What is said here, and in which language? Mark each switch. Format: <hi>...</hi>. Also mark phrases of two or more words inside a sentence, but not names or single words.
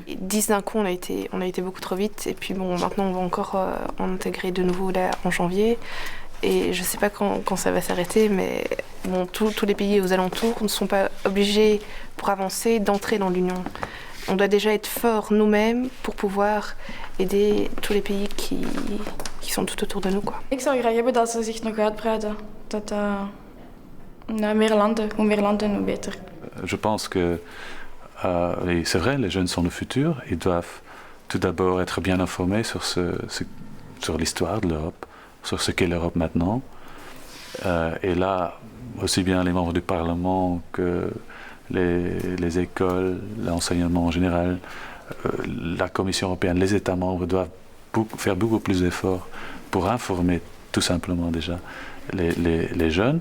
<fr>10 d'un coup, on a été beaucoup trop vite. Et puis bon, maintenant, on va encore en intégrer de nouveau là, en janvier. Et je ne sais pas quand ça va s'arrêter, mais bon, tous les pays aux alentours ne sont pas obligés, pour avancer, d'entrer dans l'Union. On doit déjà être forts nous-mêmes pour pouvoir aider tous les pays qui sont tout autour de nous, quoi.</fr> <nl>Ik zou graag hebben dat ze zich nog uitbreiden. Dat naar meer landen, hoe meer landen, hoe beter.</nl> <fr>Je pense que, c'est vrai, les jeunes sont le futur. Ils doivent tout d'abord être bien informés sur l'histoire de l'Europe, sur ce qu'est l'Europe maintenant. Et là, aussi bien les membres du Parlement que les écoles, l'enseignement en général, la Commission européenne, les États membres doivent faire beaucoup plus d'efforts pour informer tout simplement déjà les jeunes.</fr>